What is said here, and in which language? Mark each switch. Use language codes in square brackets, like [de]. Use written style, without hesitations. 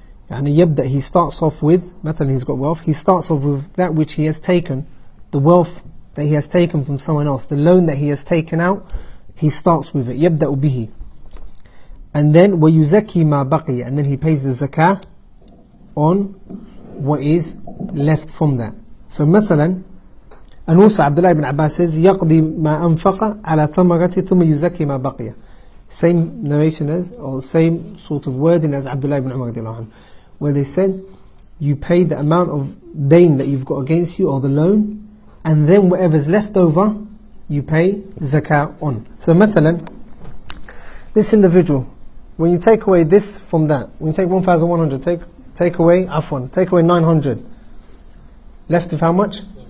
[en] Yani yabda, he starts off with, مثلا he's got wealth, he starts off with that which he has taken, the wealth that he has taken from someone else, the loan that he has taken out, he starts with it, [ar] يبدأ به. [en] And then [ar] وَيُزَكِّي مَا بَقِيَ, [en] and then he pays the zakah on what is left from that. [ar] So مثلا, [en] and also Abdullah ibn Abbas says, [ar] يَقْضِي مَا أَنْفَقَ عَلَى ثَمَرَةِ ثُمَّ يُزَكِّي مَا بَقِيَ. [en] Same narration as, or same sort of wording as Abdullah ibn Umar radiallahu anhu, where they said, you pay the amount of dain that you've got against you, or the loan, and then whatever's left over, you pay zakah on. So مثلا, this individual, when you take away this from that, when you take 1,100, take away 900, left with how much?